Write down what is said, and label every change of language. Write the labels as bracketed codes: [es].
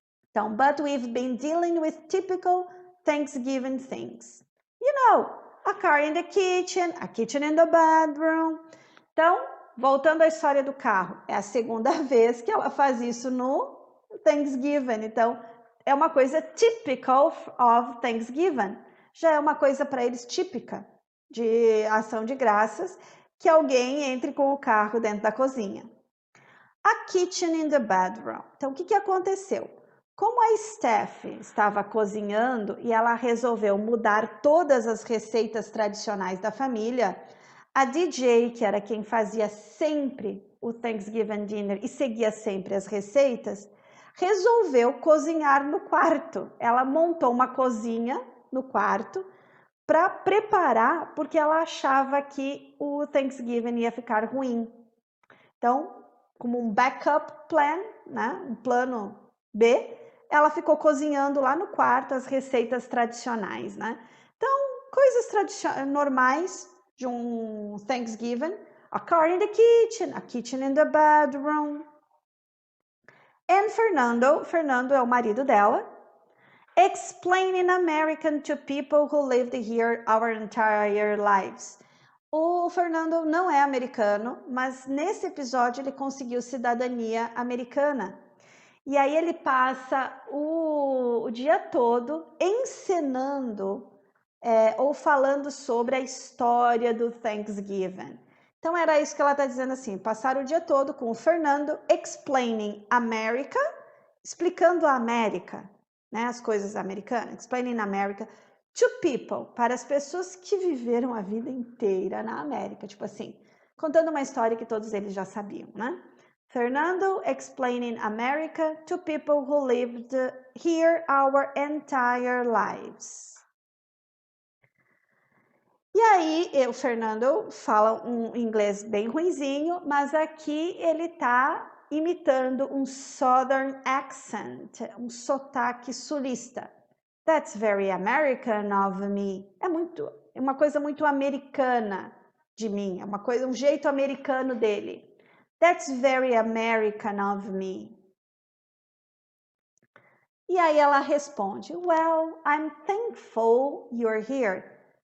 [en] Então, but we've been dealing with typical Thanksgiving things. You know, a car in the kitchen, a kitchen in the bedroom. [pt] Então, voltando à história do carro, é a segunda vez que ela faz isso no Thanksgiving. Então, é uma coisa [en] typical of Thanksgiving. [pt] Já é uma coisa para eles típica de ação de graças, que alguém entre com o carro dentro da cozinha. [en] A kitchen in the bedroom. [pt] Então, o que aconteceu? Como a Steph estava cozinhando e ela resolveu mudar todas as receitas tradicionais da família, a DJ, que era quem fazia sempre o Thanksgiving Dinner e seguia sempre as receitas, resolveu cozinhar no quarto. Ela montou uma cozinha no quarto para preparar, porque ela achava que o Thanksgiving ia ficar ruim. Então, como um backup plan, né? Um plano B, ela ficou cozinhando lá no quarto as receitas tradicionais, né? Então, coisas normais de um Thanksgiving. [en] A car in the kitchen, a kitchen in the bedroom. And Fernando [pt] é o marido dela, [en] explaining American to people who lived here our entire lives. [pt] O Fernando não é americano, mas nesse episódio ele conseguiu cidadania americana. E aí ele passa o dia todo ensinando ou falando sobre a história do Thanksgiving. Então era isso que ela está dizendo assim, passar o dia todo com o Fernando [en] explaining America, [pt] explicando a América, né, as coisas americanas, [en] explaining America to people, [pt] para as pessoas que viveram a vida inteira na América, tipo assim, contando uma história que todos eles já sabiam, né? [en] Fernando explaining America to people who lived here our entire lives. [pt] E aí, o Fernando fala um inglês bem ruinzinho, mas aqui ele tá imitando um Southern accent, um sotaque sulista. [en] That's very American of me. [pt] É uma coisa muito americana de mim, é uma coisa, um jeito americano dele. [en] That's very American of me. [pt] E aí ela responde, [en] well, I'm thankful you're here.